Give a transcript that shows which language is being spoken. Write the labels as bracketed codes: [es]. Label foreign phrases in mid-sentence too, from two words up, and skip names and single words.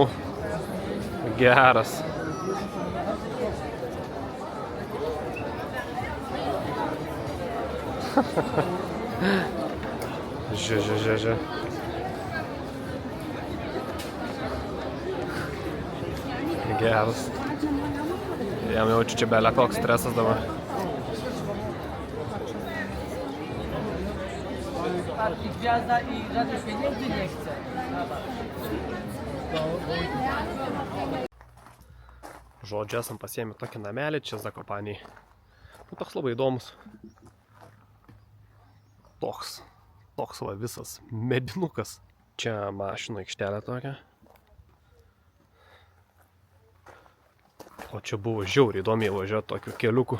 [lt] Geras. Žiū. Geras. Jam jaučiu čia belė koks stresas dabar. [pl] I gwiazda i żadnych pieniędzy nie chce. [lt] Žodžiu, esam pasiėmę tokį namelį čia Zakopaniai. Nu, toks labai įdomus. Toks va visas medinukas. Čia mašinų aikštelė tokia. O čia buvo žiauriai įdomiai važiuoti tokiu keliuku.